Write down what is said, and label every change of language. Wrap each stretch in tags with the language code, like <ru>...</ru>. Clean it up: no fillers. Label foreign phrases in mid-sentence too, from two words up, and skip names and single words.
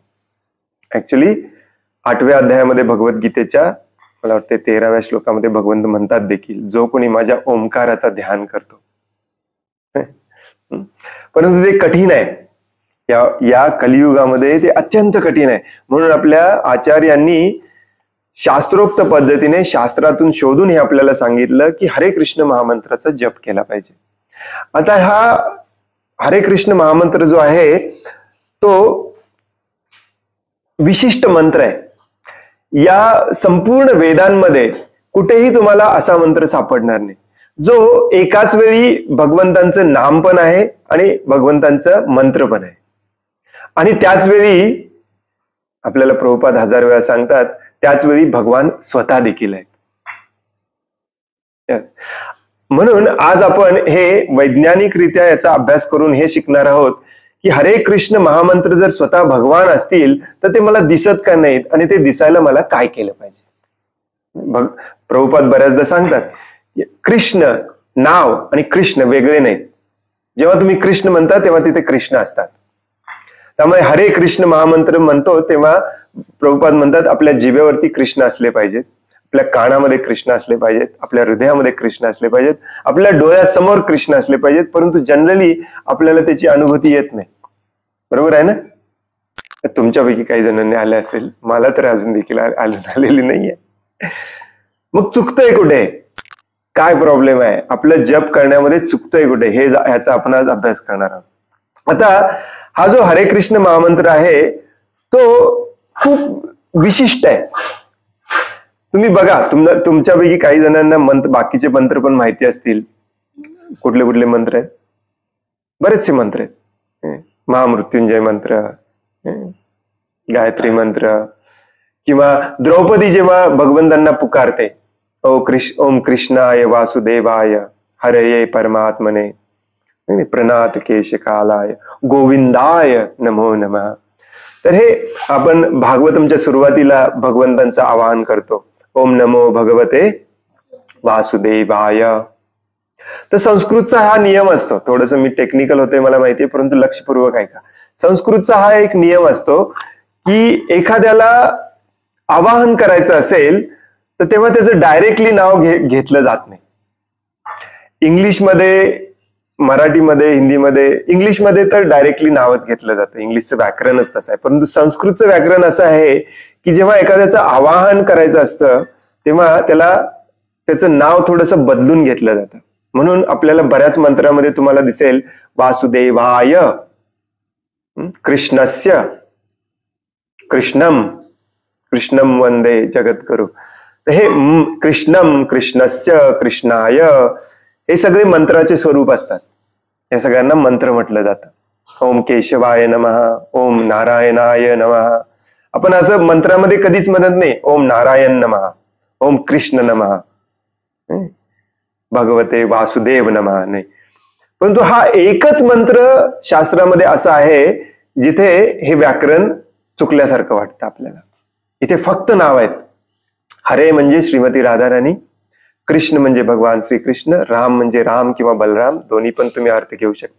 <mr>ऍक्च्युली 8व्या अध्यायामध्ये भगवद्गीतेच्या मला वाटते 13व्या श्लोकामध्ये भगवंत म्हणतात देखील, जो कोणी माझ्या ओंकाराचा ध्यान करतो. परंतु ते कठीण आहे, या कलियुगामध्ये ते अत्यंत कठीण आहे. म्हणून आपल्या आचार्यांनी शास्त्रोक्त पद्धतीने शास्त्रातून शोधून हे आपल्याला सांगितलं की हरे कृष्ण महामंत्राचा जप केला पाहिजे. आता हा हरे कृष्ण महामंत्र जो आहे तो विशिष्ट मंत्र आहे. या संपूर्ण वेदांमध्ये कुठेही तुम्हाला असा मंत्र सापडणार नाही जो एकाच वेळी भगवंतांचं नाम पण आहे आणि भगवंतांचं मंत्र पण आहे. आणि त्याच वेळी आपल्याला प्रभुपाद 1000 वेळा सांगतात, त्याच वेळी भगवान स्वतः देखील आहेत. म्हणून आज आपण हे वैज्ञानिकरित्या याचा अभ्यास करून हे शिकणार आहोत की हरे कृष्ण महामंत्र जर स्वतः भगवान असतील तर ते मला दिसत का नाहीत आणि ते दिसायला मला काय केलं पाहिजे. प्रभुपाद बऱ्याचदा सांगतात कृष्ण नाव आणि कृष्ण वेगळे नाहीत. जेव्हा तुम्ही कृष्ण म्हणता तेव्हा तिथे कृष्ण असतात. त्यामुळे हरे कृष्ण महामंत्र म्हणतो तेव्हा प्रभुपाद म्हणतात आपल्या जिभेवरती कृष्ण असले पाहिजेत, आपल्या कानामध्ये कृष्ण असले पाहिजेत, आपल्या हृदयामध्ये कृष्ण असले पाहिजेत, आपल्या डोळ्यासमोर कृष्ण असले पाहिजेत, परंतु जनरली आपल्याला त्याची अनुभूती येत नाही. बरोबर आहे ना? तुमच्यापैकी काही जणांनी आले असेल, मला तर अजून देखील आलेली नाहीये. मग चुकतंय कुठे, काय प्रॉब्लेम आहे, आपलं जप करण्यामध्ये चुकतंय कुठे, हे ह्याचा आपण आज अभ्यास करणार आहोत. आता हा जो हरे कृष्ण महामंत्र आहे तो खूप विशिष्ट आहे. तुम्ही बघा, तुमच्यापैकी काही जणांना बाकीचे मंत्र पण माहिती असतील. कुठले कुठले मंत्र आहेत? बरेचसे मंत्र आहेत. महामृत्युंजय मंत्र, गायत्री मंत्र, किंवा द्रौपदी जेव्हा भगवंतांना पुकारते,</mr> <sa>ओम कृष्णाय वासुदेवाय हरये परमात्मने प्रणात केशकालाय गोविंदाय नमो नमः.</sa> <mr>तर हे आपण भागवतमच्या सुरुवातीला भगवंतांचं आवाहन करतो,</mr> <sa>ओम नमो भगवते वासुदेवाय.</sa> <mr>तर संस्कृतचा हा नियम असतो. थोडस मी टेक्निकल होते मला माहितीये, परंतु लक्षपूर्वक ऐका. संस्कृतचा हा एक नियम असतो की एखाद्याला आवाहन करायचं असेल तर तेव्हा त्याचं डायरेक्टली नाव घेतलं जात नाही. इंग्लिशमध्ये, मराठीमध्ये, हिंदीमध्ये, इंग्लिशमध्ये तर डायरेक्टली नावच घेतलं जातं. इंग्लिशचं व्याकरणच तसं आहे. परंतु संस्कृतचं व्याकरण असं आहे की जेव्हा एखाद्याचं आवाहन करायचं असतं तेव्हा त्याचं नाव थोडंसं बदलून घेतलं जातं. म्हणून आपल्याला बऱ्याच मंत्रामध्ये तुम्हाला दिसेल</mr> <sa>वासुदेवाय, कृष्णस्य, कृष्णम वंदे जगद्गुरु.</sa> <mr>तर हे</mr> <sa>कृष्णम, कृष्णस्य, कृष्णाय</sa> <mr>हे सगळे मंत्राचे स्वरूप असतात. या सगळ्यांना मंत्र म्हटलं जातं.</mr> <sa>ओम केशवाय नमः, ओम नारायणाय नमः.</sa> <mr>आपण असं मंत्रामध्ये कधीच म्हणत नाही</mr> <sa>ओम नारायण नमः, ओम कृष्ण नमः, भगवते वासुदेव नमः,</sa> <mr>नाही. परंतु हा एकच मंत्र शास्त्रामध्ये असा आहे जिथे हे व्याकरण चुकल्यासारखं वाटतं आपल्याला. इथे फक्त नाव आहेत. हरे म्हणजे श्रीमती राधाराणी, कृष्ण म्हणजे भगवान श्रीकृष्ण, राम म्हणजे राम किंवा बलराम, दोन्ही पण तुम्ही अर्थ घेऊ शकता.</mr>